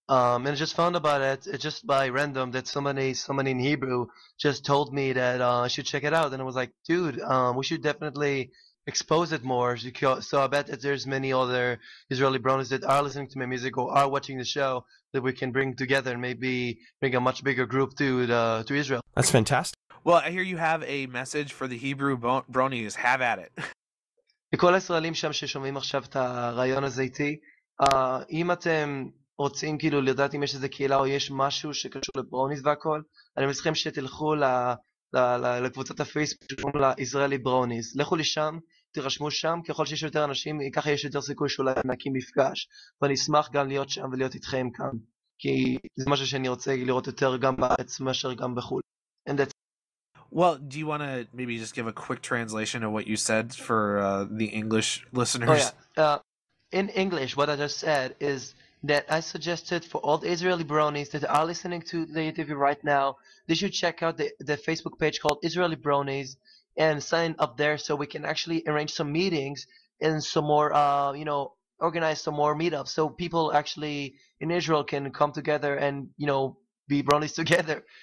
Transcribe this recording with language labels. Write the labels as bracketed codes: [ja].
[en] And I just found about it just by random that somebody in Hebrew just told me that I should check it out, and I was like, dude, we should definitely expose it more. So I bet that there's many other Israeli bronies that are listening to my music or are watching the show that we can bring together and maybe bring a much bigger group to Israel. That's fantastic. Well, I hear you have a message for the Hebrew bronies. Have at it. [he] לכל הישראלים שם ששומעים עכשיו את הרעיון הזה איתי, אם אתם רוצים כאילו לדעת אם יש איזה קהילה או יש משהו שקשור לברוניס והכל, אני מזכירים שתלכו לקבוצת הפייסבוק שקוראים לה ישראלי ברוניס. לכו לשם, תירשמו שם, ככל שיש יותר אנשים, ככה יש יותר סיכוי שאולי נקים מפגש. ואני אשמח גם להיות שם ולהיות איתכם כאן, כי זה משהו שאני רוצה לראות יותר גם בארץ מאשר גם בחו"ל. [en] And that's Well, do you want to maybe just give a quick translation of what you said for the English listeners? Oh, yeah. In English, what I just said is that I suggested for all the Israeli bronies that are listening to the interview right now, they should check out the Facebook page called Israeli Bronies and sign up there so we can actually arrange some meetings and some more, organize some more meetups so people actually in Israel can come together and, be bronies together.